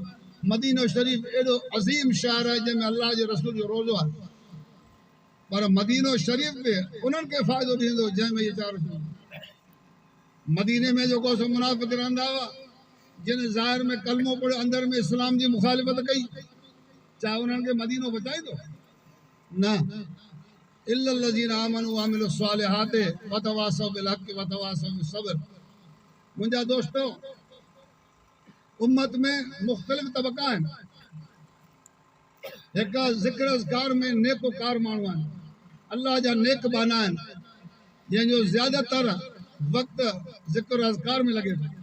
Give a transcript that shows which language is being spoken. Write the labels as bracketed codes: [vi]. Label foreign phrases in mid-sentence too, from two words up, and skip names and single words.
[sd] मदीनो शरीफ़ एॾो अज़ीम शहर आहे जंहिंमें अल्लाह जे रसूल जो रोज़ो आहे, पर मदीनो शरीफ़ बि उन्हनि खे फ़ाइदो ॾींदो जंहिंमें इहे चार शयूं। मदीने में जेको सो मुनाफ़िक़ रहंदा हुआ, जिन ज़ाहिर में कलमो पढ़ियो, अंदर में इस्लाम जी मुखालिफ़त कई, छा उन्हनि खे मदीनो बचाईंदो? न। [ar] إلا الذين آمنوا وعملوا الصالحات وتواصوا بالحق وتواصوا بالصبر. [sd] मुंहिंजा दोस्तो, उम्मत में मुख़्तलिफ़ तबक़ा आहिनि। हिक ज़िक्र अज़कार में नेकोकार माण्हू आहिनि, अल्लाह जा नेक बाना आहिनि, जंहिंजो ज़्यादातर वक़्तु ज़िक्र अज़कार में लॻे थो।